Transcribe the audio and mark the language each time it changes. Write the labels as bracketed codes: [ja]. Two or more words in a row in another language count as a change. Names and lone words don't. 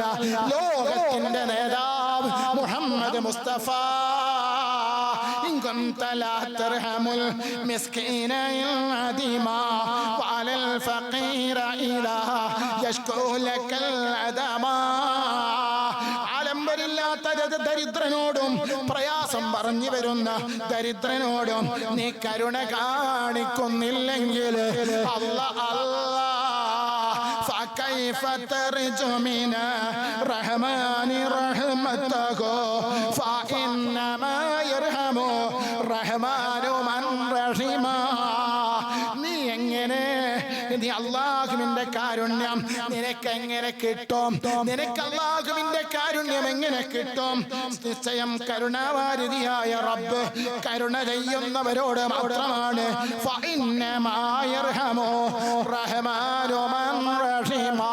[ml] ലോകത്തിന്റെ നേതാവ് [ar] മുഹമ്മദ് മുസ്തഫ إن كنت لا ترحم المسكين يعدما وعلى الفقير إذا يشكو لك العدما. [ml] ആലംബരില്ലാത്ത ദരിദ്രനോടും പ്രയാസം പറഞ്ഞു വരുന്ന ദരിദ്രനോടും നീ കരുണ കാണിക്കുന്നില്ലെങ്കിൽ [ar] فكيف ترجو من الرحمن رحمته فإنما يرحم الرحمن من رحمه. [ml] നീ അല്ലാഹുവിന്റെ കാരുണ്യം നിനക്ക് എങ്ങനെ കിട്ടും? നിനക്ക് അല്ലാഹുവിന്റെ കാരുണ്യം എങ്ങനെ കിട്ടും? നിശ്ചയം കരുണാവാരിധിയായ റബ്ബ് കരുണ ചെയ്യുന്നവരോട് മാത്രമാണ്. [ar] فإنما يرحم الرحمن من رحما.